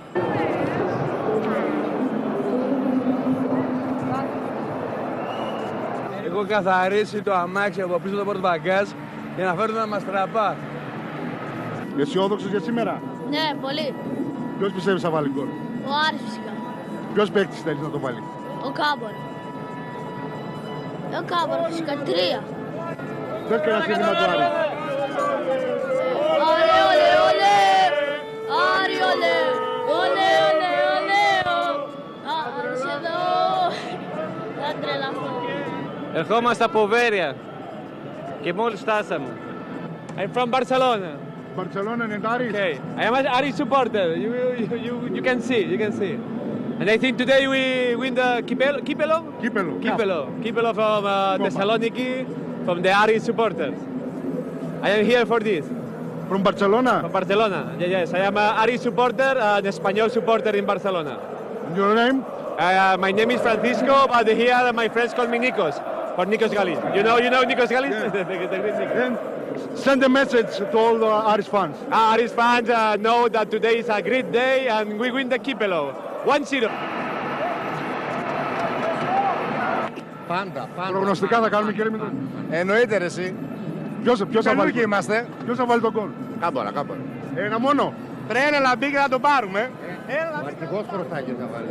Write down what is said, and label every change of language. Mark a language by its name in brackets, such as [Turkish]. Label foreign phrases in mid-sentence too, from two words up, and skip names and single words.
[Greek] Έχω καθαρίσει το αμάξι από πίσω το πορτμπαγκάζ για να φέρουν να μας τραπά. Αισιόδοξος για σήμερα? Ναι, πολύ. Ποιος πιστεύεις θα βάλει γκολ? Ο Άρης φυσικά. Ποιος παίκτης θέλεις να το βάλει? Ο Κάμπορ. Ο Κάμπορ φυσικά, 3. Θες και ένα σύνθημα του Άρη? [Spanish] Ole, ole, ole. Άρη, ole. Ole, ole, ole. [Greek] Άρης εδώ. Θα τρελαθώ. Ερχόμαστε από Βέρεια και μόλις φτάσαμε. [English] I'm from Barcelona. Barcelona and Aris? Okay. I am an Aris supporter. You can see. And I think today we win the Kipelo from Thessaloniki, from the Aris supporters. I am here for this. From Barcelona? From Barcelona. Yes. I am an Aris supporter, an Espanyol supporter in Barcelona. Your name? My name is Francisco, but here my friends call me Nikos. For Nikos Galis. You know Nikos Galis? Yeah. Send a message to all the Aris fans. Aris fans know that today is a great day and we win the Kipelo. 1-0. [Greek] Πάντα. Προγνωστικά θα κάνουμε, κύριε Μητρό? Εννοείται ρε εσύ. Ποιος θα βάλει? Είμαστε. Ποιος θα βάλει τον γκολ? Κάμπορα. Ένα μόνο. Πρέπει να μπει και να το πάρουμε. Ο αρχηγός Πρωτάκης θα βάλει.